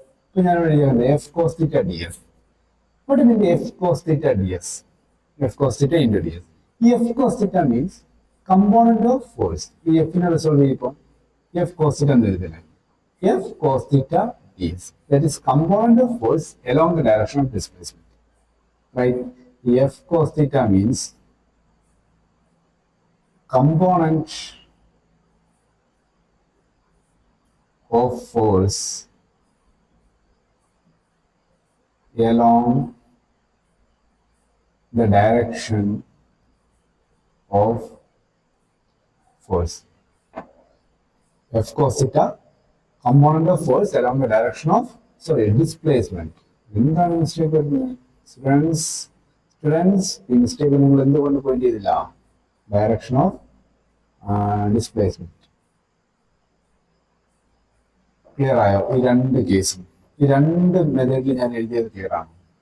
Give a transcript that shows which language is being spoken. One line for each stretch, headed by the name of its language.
Malayalam: ഇപ്പൊ ഞാൻ ഇവിടെ എഴുതിയത്
English: F cos theta D S. What mean F cos theta D S? F cos theta into D S. ഈ F cos theta means component of force.
Malayalam: ഈ എഫിനെ resolve ചെയ്യുമ്പോൾ F cos theta എന്ന് എഴുതില്ലേ?
English: F cos theta D S, that is component of force along the direction of displacement. Right? F cos theta means component of force along the direction of force. F cos theta, component of force along the direction of displacement.
Malayalam: എന്താണ് mistake വരുന്നത്? Students ഈ mistake നിങ്ങൾ എന്തുകൊണ്ട് point ചെയ്തില്ല?
English: Direction of displacement.
Malayalam: Clear ആയോ? ഈ രണ്ട് കേസും, ഈ രണ്ട് മെത്തേഡിൽ ഞാൻ എഴുതിയത് ക്ലിയർ ആണ്.